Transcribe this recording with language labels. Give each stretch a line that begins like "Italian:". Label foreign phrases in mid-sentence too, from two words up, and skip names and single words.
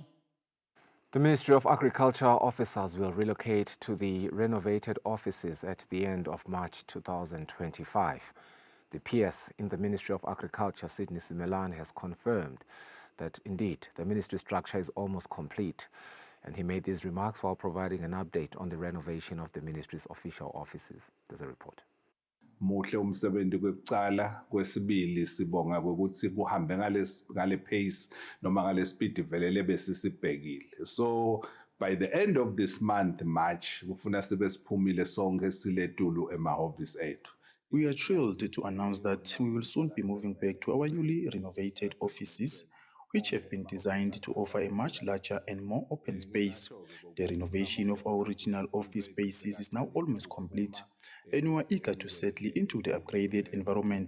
English: The Ministry of Agriculture officers will relocate to the renovated offices at the end of March 2025. The PS in the Ministry of Agriculture, Sydney Simelan, has confirmed that indeed the ministry structure is almost complete, and he made these remarks while providing an update on the renovation of the ministry's official offices. There's a report.
Swati: muhle umsebenzi kwekucala. Kwesibili sibonga ukuthi kuhambe ngale pace noma ngale speed velele bese sibhekile.
English: So by the end of this month,
Swati: March, kufuna sibe siphumile sonke siletulu emahhovisi ethu.
English: We are thrilled to announce that we will soon be moving back to our newly renovated offices, which have been designed to offer a much larger and more open space. The renovation of our original office spaces is now almost complete, and we are eager to settle into the upgraded environment.